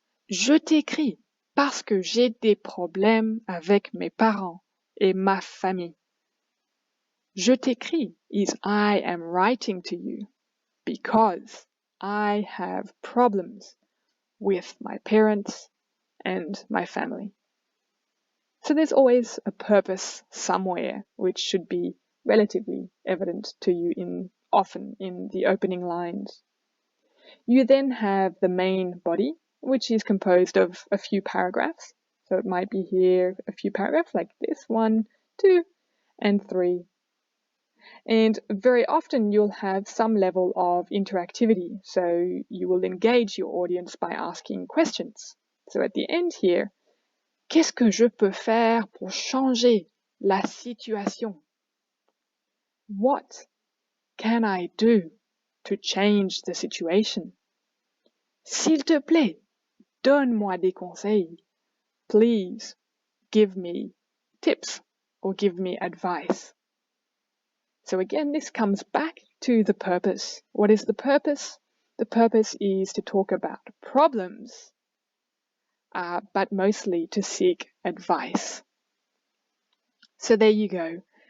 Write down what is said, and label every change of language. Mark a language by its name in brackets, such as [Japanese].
[French] Je t'écris parce que j'ai des problèmes avec mes parents et ma famille. Je t'écris [English] is I am writing to you because I have problems with my parents and my family. So there's always a purpose somewhere which should be relatively evident to you often in the opening lines. You then have the main body, which is composed of a few paragraphs. So it might be here a few paragraphs like this, 1, 2, and 3. And very often you'll have some level of interactivity. So you will engage your audience by asking questions. So at the end here, [French] qu'est-ce que je peux faire pour changer la situation? [English] What can I do to change the situation? [French] S'il te plaît, donne-moi des conseils. [English] Please give me tips or give me advice. So again, this comes back to the purpose. What is the purpose? The purpose is to talk about problems, but mostly to seek advice. So there you go.